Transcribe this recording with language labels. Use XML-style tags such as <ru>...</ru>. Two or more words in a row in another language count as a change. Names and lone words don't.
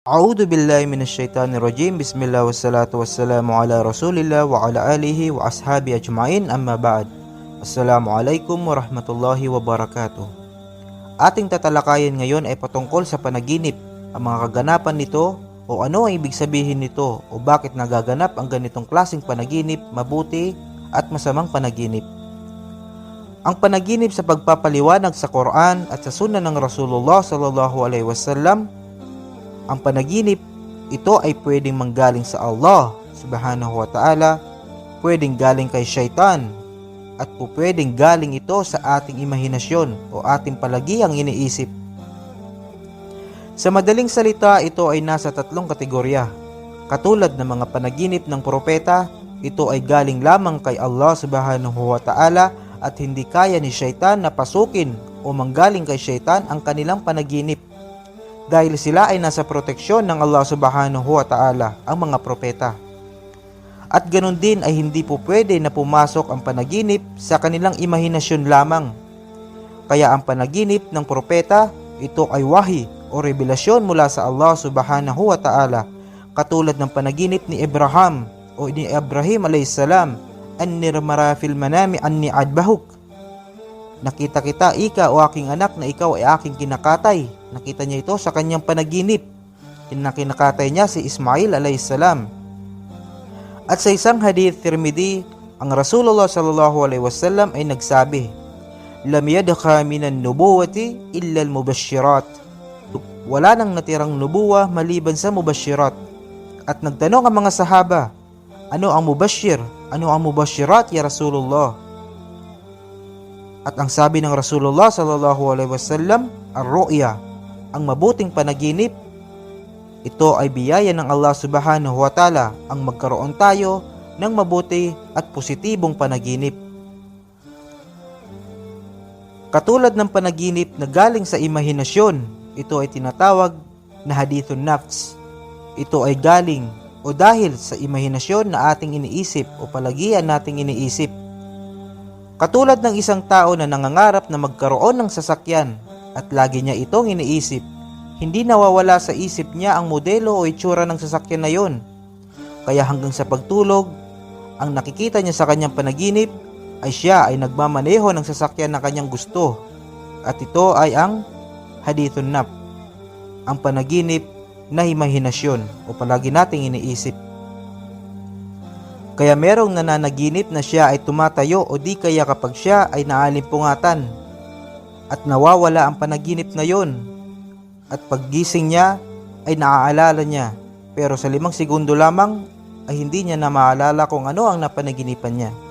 <ar>أعوذ بالله من الشيطان الرجيم. بسم الله والصلاة والسلام على رسول الله وعلى آله وأصحابه أجمعين. أما بعد. السلام عليكم ورحمة الله وبركاته.</ar> <tl>Ating tatalakayin ngayon ay patungkol sa panaginip, ang mga kaganapan nito o ano ang ibig sabihin nito o bakit nagaganap ang ganitong klaseng panaginip, mabuti at masamang panaginip. Ang panaginip sa pagpapaliwanag sa Quran at sa Sunnah ng Rasulullah</tl> <ar>صلى الله عليه وسلم.</ar> <tl>Ang panaginip, ito ay pwedeng manggaling sa</tl> <ar>الله سبحانه وتعالى,</ar> <tl>pwedeng galing kay syaitan, at pwedeng galing ito sa ating imahinasyon o ating palagiang iniisip. Sa madaling salita, ito ay nasa tatlong kategorya. Katulad ng mga panaginip ng propeta, ito ay galing lamang kay</tl> <ar>الله سبحانه وتعالى</ar> <tl>at hindi kaya ni syaitan na pasukin o manggaling kay syaitan ang kanilang panaginip. Dahil sila ay nasa proteksyon ng</tl> <ar>الله سبحانه وتعالى,</ar> <tl>ang mga propeta. At ganun din ay hindi po pwede na pumasok ang panaginip sa kanilang imahinasyon lamang. Kaya ang panaginip ng propeta, ito ay wahi o revelasyon mula sa</tl> <ar>الله سبحانه وتعالى.</ar> <tl>Katulad ng panaginip ni Abraham o ni Ibrahim alayhisalam,</tl> <ar>"إني أرى في المنام أني أذبحك."</ar> <tl>Nakita kita, ika o aking anak, na ikaw ay aking kinakatay. Nakita niya ito sa kanyang panaginip. Kinakatay niya si Ismail alayhisalam. At sa isang hadith Tirmidhi, ang Rasulullah</tl> <ar>صلى الله عليه وسلم</ar> <tl>ay nagsabi,</tl> <ar>"لم يبق من النبوة إلا المبشرات."</ar> <tl>Wala nang natirang nubuwa maliban sa mubashirat. At nagtanong ang mga sahaba, "Ano ang mubashir? Ano ang mubashirat,</tl> <ar>يا رسول الله?"</ar> <tl>At ang sabi ng Rasulullah</tl> <ar>صلى الله عليه وسلم,</ar> <tl>"Ar-ru'ya," ang mabuting panaginip. Ito ay biyaya ng</tl> <ar>الله سبحانه وتعالى</ar> <tl>ang magkaroon tayo ng mabuti at positibong panaginip. Katulad ng panaginip na galing sa imahinasyon, ito ay tinatawag na</tl> <ar>حديث نفس.</ar> <tl>Ito ay galing o dahil sa imahinasyon na ating iniisip o palagian nating iniisip. Katulad ng isang tao na nangangarap na magkaroon ng sasakyan at lagi niya itong iniisip, hindi nawawala sa isip niya ang modelo o itsura ng sasakyan na yon. Kaya hanggang sa pagtulog, ang nakikita niya sa kanyang panaginip ay siya ay nagmamaneho ng sasakyan na kanyang gusto. At ito ay ang</tl> <ar>حديث نفس,</ar> <tl>ang panaginip na imahinasyon o palagi nating iniisip. Kaya merong nananaginip na siya ay tumatayo o di kaya kapag siya ay naalimpungatan at nawawala ang panaginip na yon. At paggising niya ay naaalala niya, pero sa 5 segundo lamang ay hindi niya na maalala kung ano ang napanaginipan niya.</tl>